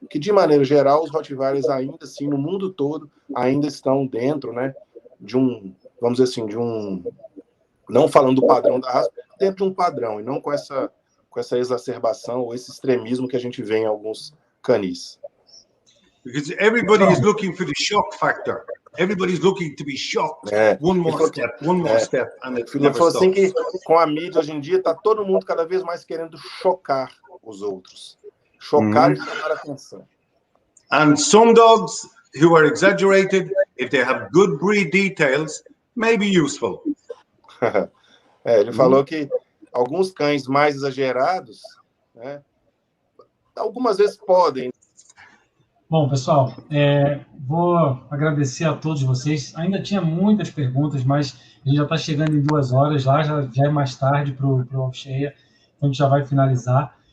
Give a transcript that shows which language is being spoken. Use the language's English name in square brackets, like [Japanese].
[Portuguese] Que, de maneira geral, os Rottweilers ainda, assim, no mundo todo, ainda estão dentro, né, de um, vamos dizer assim, de um, não falando do padrão da raça, dentro de um padrão, e não com essa exacerbação ou esse extremismo que a gente vê em alguns canis. [English] Because everybody is looking for the shock factor. Everybody's looking to be shocked. [Portuguese] É. [English] One more step, and it never [Portuguese] falou assim [English] stops. [Portuguese] que com a mídia hoje em dia tá todo mundo cada vez mais querendo chocar os outros. Chocar e chamar a atenção. [English] And some dogs who are exaggerated, if they have good breed details, may be useful. [Portuguese] Ele falou que alguns cães mais exagerados, né, algumas vezes podem. Bom, pessoal, vou agradecer a todos vocês. Ainda tinha muitas perguntas, mas a gente já está chegando em 2 horas lá, já é mais tarde para o Oshea, então a gente já vai finalizar.